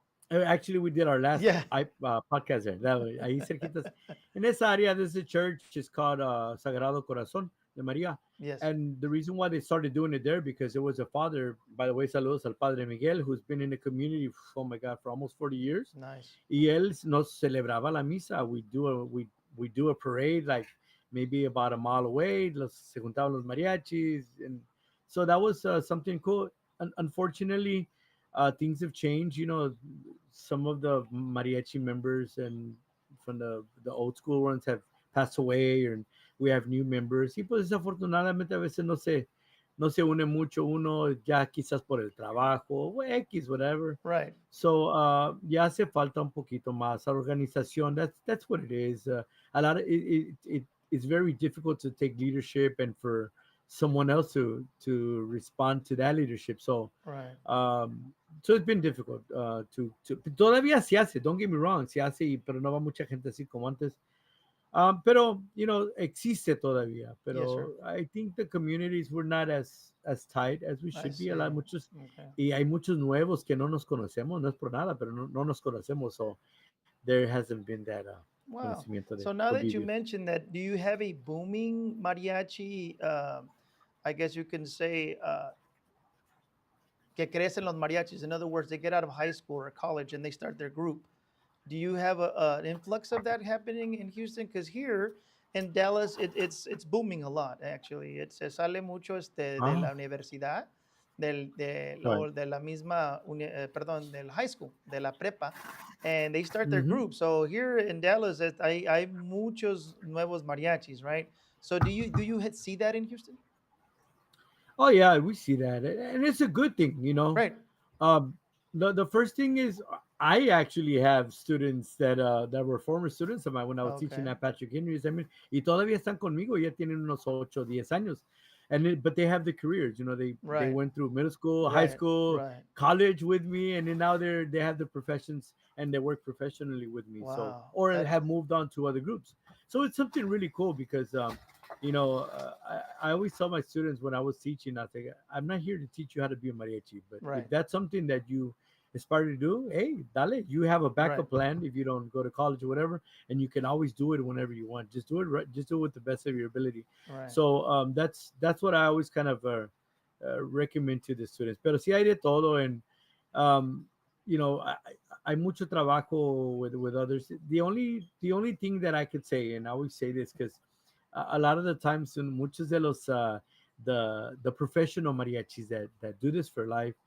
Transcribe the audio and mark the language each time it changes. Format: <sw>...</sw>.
<en>Actually, we did our last Yeah. podcast there.</en> <es>Ahí cerquitas. En esa área,</es> <en>there's a church. It's called Sagrado Corazon. de Maria. Yes. And the reason why they started doing it there because there was a father, by the way,</en> <es>saludos al Padre Miguel,</es> <en>who's been in the community, oh my God, for almost 40 years. Nice.</en> <es>Y él nos celebraba la misa.</es> <en>We do a parade like maybe about a mile away.</en> <es>Se juntaban los mariachis,</es> <en>and so that was something cool. Unfortunately, things have changed. You know, some of the mariachi members and from the old school ones have passed away, and we have new members.</en> <es>Y pues desafortunadamente a veces no se une mucho uno ya quizás por el trabajo o X, whatever.</es> <en>Right.</en> <es>So ya hace falta un poquito más organización.</es> <en>That's what it is. A lot of it's very difficult to take leadership and for someone else to respond to that leadership. So Right. so it's been difficult to</en> <es>todavía se hace.</es> <en>Don't get me wrong,</en> <es>se hace, pero no va mucha gente así como antes. Pero existe todavía.</es> <en>Yes, sir. Pero I think the communities were not as tight as we I should be. see.</en> <es>Muchos</es> <en>Okay.</en> <es>y hay muchos nuevos que no nos conocemos, no es por nada, pero no nos conocemos.</es> <en>So there hasn't been that Wow.</en> <es>conocimiento de</es> <en>So now that you</en> <es>convivio.</es> <en>mentioned that, do you have a booming mariachi? I guess you can say</en> <es>que crecen los mariachis.</es> <en>In other words, they get out of high school or college and they start their group. Do you have an influx of that happening in Houston? Because here in Dallas, it's booming a lot.</en> <es>Actually, se sale mucho de la Ah, universidad,</es> <en>right.</en> <es>de la misma, perdón, del high school, de la prepa,</es> <en>and they start their Hmm. group. So here in Dallas,</en> <es>hay muchos nuevos mariachis,</es> <en>right? So do you see that in Houston? Oh yeah, we see that, and it's a good thing. Right. Um, the first thing is I actually have students that were former students of mine when I was teaching Okay. at Patrick Henry's.</en> <es>I mean, y todavía están conmigo, ya tienen unos 8, 10 años.</es> <en>But they have the careers, they Right. went through middle school, high Right. school, Right. college with me, and then now they have the professions and they work professionally with me. So Wow. or That. have moved on to other groups. So it's something really cool because I always tell my students when I was teaching, I think I'm not here to teach you how to be a mariachi, but if Right. that's something that you aspire to do, hey, dale, you have a Right. backup plan if you don't go to college or whatever, and you can always do it whenever you want. Just do it right, just do it with the best of your ability. Right. So that's what I always kind of recommend to the students.</en> <es>Pero si hay de todo, and um, hay mucho trabajo</es> <en>with others. The only thing that I could say, and I always say this because a lot of the times in</en> <es>muchos de los</es> <en>the professional mariachis that do this for life</en>